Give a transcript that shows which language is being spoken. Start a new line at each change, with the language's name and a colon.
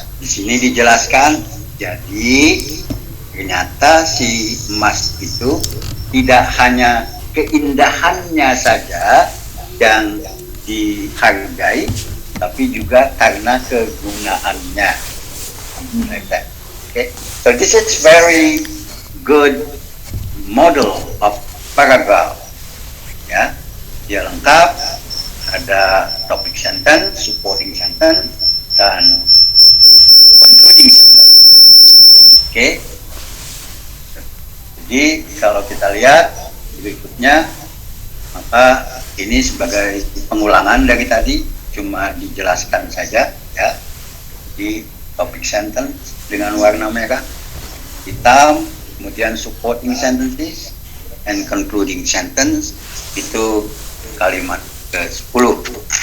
Indonesian: Di sini dijelaskan, jadi ternyata si emas itu tidak hanya keindahannya saja yang dihargai, tapi juga karena kegunaannya.
English: Like that. Okay, so this is very good model of paragraph.
Indonesian: Ya, dia lengkap, ada topic sentence, supporting sentence, dan concluding sentence. Okay. Jadi kalau kita lihat berikutnya, maka ini sebagai pengulangan dari tadi, cuma dijelaskan saja, ya. Di topic sentence dengan warna merah, hitam, kemudian
English: supporting sentences and concluding sentence
Indonesian: itu kalimat ke-10.